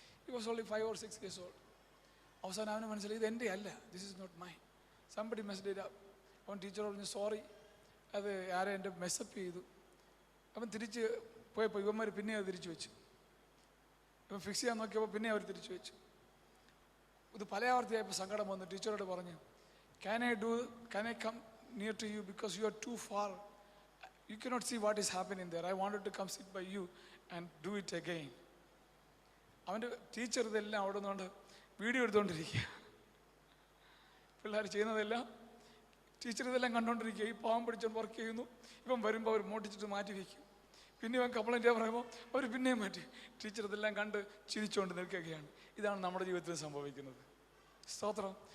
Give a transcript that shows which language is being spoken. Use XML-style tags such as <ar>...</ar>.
<en>He was only 5 or 6 years old.</en> <ml>അവസാനം അവന് മനസ്സിലായി ഇത് എൻ്റെ അല്ല,</ml> <en>This is not mine, somebody messed it up.</en> <ml>അവൻ ടീച്ചറോട് പറഞ്ഞു സോറി, അത് ആരെ എൻ്റെ മെസ്സപ്പ് ചെയ്തു. അവൻ തിരിച്ച് പോയപ്പോൾ ഇവന്മാർ പിന്നെ അത് തിരിച്ചു വെച്ചു. ഇവൻ ഫിക്സ് ചെയ്യാൻ നോക്കിയപ്പോൾ പിന്നെ അവർ തിരിച്ചു വെച്ചു. ഇത് പല ആവർത്തിയായപ്പോൾ സങ്കടം വന്നു. ടീച്ചറോട് പറഞ്ഞു,</ml> <en>can I come near to you because you are too far, you cannot see what is happening there, I wanted to come sit by you and do it again.</en> <ml>അവൻ്റെ ടീച്ചർ ഇതെല്ലാം അവിടെ നിന്നുകൊണ്ട് വീഡിയോ എടുത്തുകൊണ്ടിരിക്കുക. പിള്ളേർ ചെയ്യുന്നതെല്ലാം teacher ഇതെല്ലാം കണ്ടുകൊണ്ടിരിക്കുക. ഈ പാവം പിടിച്ചോണ്ട് വർക്ക് ചെയ്യുന്നു. ഇവൻ വരുമ്പോൾ അവർ മോട്ടിച്ചിട്ട് മാറ്റി വയ്ക്കും. പിന്നെ ഇവൻ കംപ്ലൈൻറ്റ് പറയുമ്പോൾ അവർ പിന്നെയും മാറ്റി. ടീച്ചർ ഇതെല്ലാം കണ്ട് ചിരിച്ചുകൊണ്ട് നിൽക്കുകയാണ്. ഇതാണ് നമ്മുടെ ജീവിതത്തിൽ സംഭവിക്കുന്നത്. സ്തോത്രം.</ml>